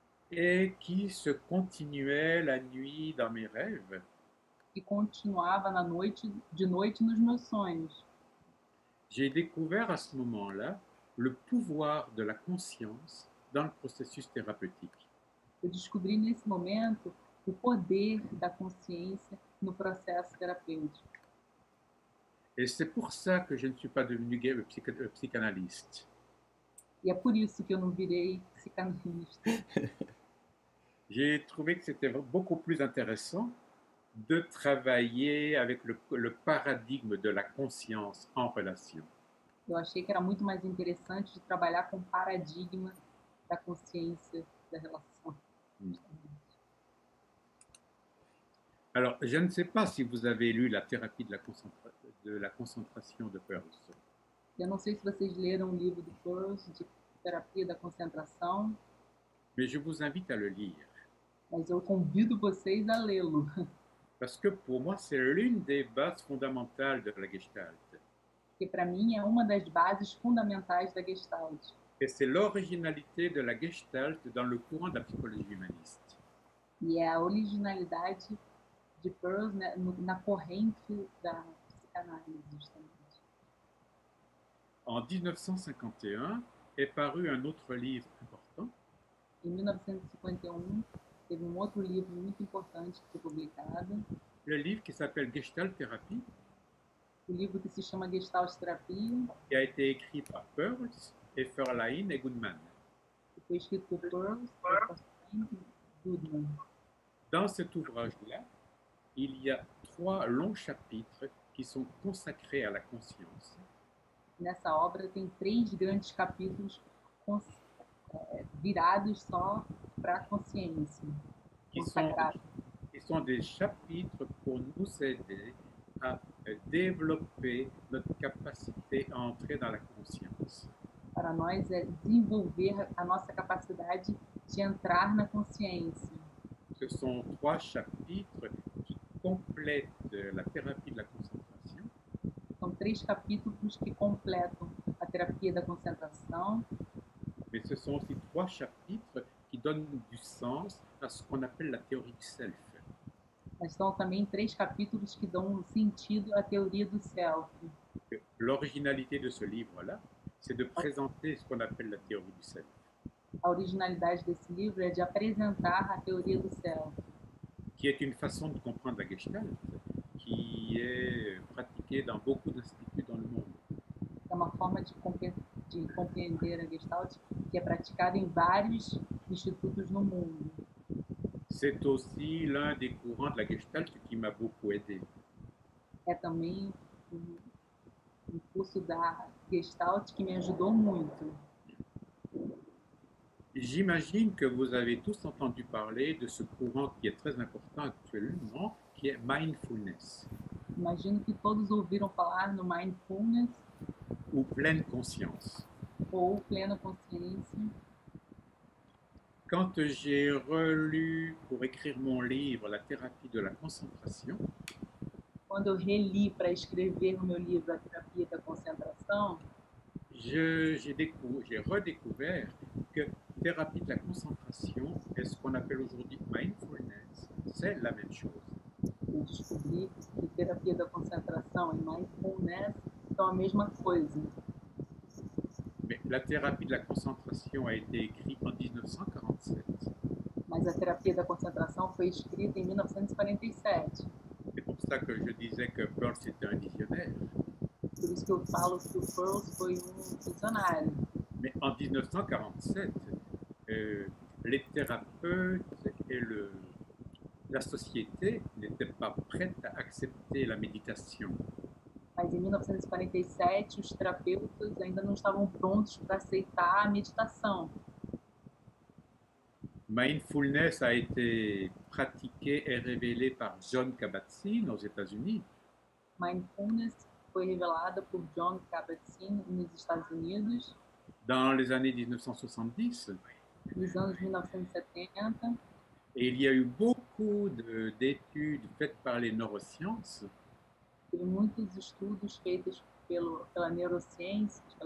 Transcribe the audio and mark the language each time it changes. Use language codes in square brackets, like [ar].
[fr] et qui se continuait la nuit dans mes rêves. [pt] e continuava de noite nos meus sonhos. [fr] J'ai découvert à ce moment-là le pouvoir de la conscience dans le processus thérapeutique. [pt] Eu descobri nesse momento o poder da consciência no processo terapêutico. [fr] Et c'est pour ça que je ne suis pas devenu psychanalyste. [pt] E é por isso que eu não virei psicanalista. [fr] J'ai trouvé que c'était beaucoup plus intéressant de travailler avec le paradigme de la conscience en relation. [pt] Eu achei que era muito mais interessante de trabalhar com o paradigma da consciência da relação. [fr] Alors, je ne sais pas si vous avez lu la thérapie de la concentration de Peirce. [pt] Eu não sei se vocês leram o livro do Peirce, de terapia da concentração, [fr] Mais je vous invite à le lire. [pt] mas eu convido vocês a lê-lo, [fr] Parce que pour moi, c'est l'une des bases fondamentales de la Gestalt. [pt] porque para mim é uma das bases fundamentais da Gestalt. [fr] Et c'est l'originalité de la Gestalt dans le courant de la psychologie humaniste. [pt] E é a originalidade de Peirce, né, na corrente da psicanálise, justamente. [fr] En 1951 est paru un autre livre important [pt] Em 1951, teve um outro livro muito importante que foi publicado, [fr] le livre qui s'appelle Gestalt Thérapie, [pt] o livro que se chama Gestalt Terapia, [fr] qui a été écrit par Peirce et Verlaine et Goodman. [pt] que foi escrito por Peirce e Goodman. [fr] Dans cet ouvrage-là, il y a 3 longs chapitres qui sont consacrés à la conscience. [pt] Nessa obra tem 3 grandes capítulos virados só para a consciência, consagrados. [fr] Qui sont des chapitres pour nous aider à développer notre capacité à entrer dans la conscience. [pt] Para nós é desenvolver a nossa capacidade de entrar na consciência. [fr] Ce sont 3 chapitres qui complètent la thérapie de la concentration. [pt] São 3 capítulos que completam a terapia da concentração, [fr] Mais ce sont aussi 3 chapitres qui donnent du sens à ce qu'on appelle la théorie du self. [pt] mas são também 3 capítulos que dão sentido à teoria do self. [fr] L'originalité de ce livre-là, c'est de présenter ce qu'on appelle la théorie du self, [pt] A originalidade desse livro é de apresentar a teoria do self, [fr] qui est une façon de comprendre la Gestalt, qui est pratiquée dans beaucoup d'instituts dans le monde. [pt] é uma forma de compreender a Gestalt que é praticada em vários institutos no mundo. [fr] C'est aussi l'un des courants de la Gestalt qui m'a beaucoup aidé. [pt] É também um curso da Gestalt que me ajudou muito. [fr] J'imagine que vous avez tous entendu parler de ce courant qui est très important actuellement, qui est mindfulness, [pt] Imagino que todos ouviram falar no Mindfulness [fr] ou pleine conscience. [pt] ou Plena Consciência. [fr] Quand j'ai relu pour écrire mon livre La thérapie de la concentration, [pt] Quando eu reli para escrever o meu livro A Terapia da Concentração, [fr] j'ai redécouvert que thérapie de la concentration et ce qu'on appelle aujourd'hui mindfulness, c'est la même chose. [pt] eu descobri que terapia da concentração e mindfulness são a mesma coisa. [fr] Mais la thérapie de la concentration a été écrite en 1947. [pt] Mas a terapia da concentração foi escrita em 1947. [fr] C'est pour ça que je disais que Peirce était un visionnaire. [pt] Por isso que eu falo que o Peirce foi visionário. [fr] Mais en 1947, les thérapeutes et la société n'étaient pas prêtes à accepter la méditation. [pt] Mas em 1947, os terapeutas ainda não estavam prontos para aceitar a meditação. [fr] Mindfulness a été pratiqué et révélé par John Kabat-Zinn aux États-Unis. [pt] Mindfulness foi revelada por John Kabat-Zinn nos Estados Unidos [fr] Dans les années 1970, [pt] nos anos 1970. [fr] Et il y a eu beaucoup d'études faites par les neurosciences [pt] Teve muitos estudos feitos pelas neurociências,